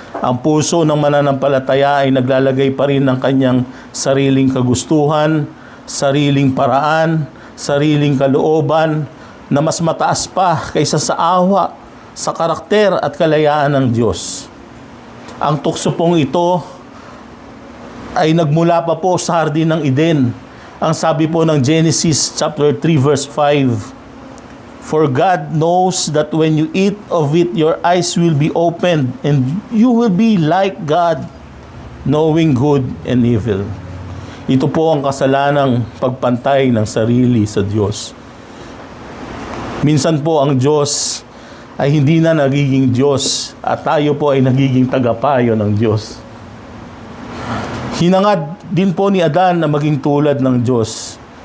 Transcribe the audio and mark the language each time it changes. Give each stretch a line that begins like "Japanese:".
Filipino: Ang puso ng mananampalataya ay naglalagay pa rin ng kanyang sariling kagustuhan, sariling paraan, sariling kalooban na mas mataas pa kaysa sa awa, sa karakter at kalayaan ng Diyos. Ang tukso pong ito ay nagmula pa po sa hardin ng Eden. Ang sabi po ng
English: Genesis chapter 3 verse 5, "For God knows that when you eat of it, your eyes will be opened, and you will be like God, knowing good and evil."
Filipino: Ito po ang kasalanang pagpantay ng sarili sa Diyos. Minsan po ang Diyos ay hindi na nagiging Diyos at tayo po ay nagiging tagapayo ng Diyos. Hinangad din po ni Adan na maging tulad ng Diyos.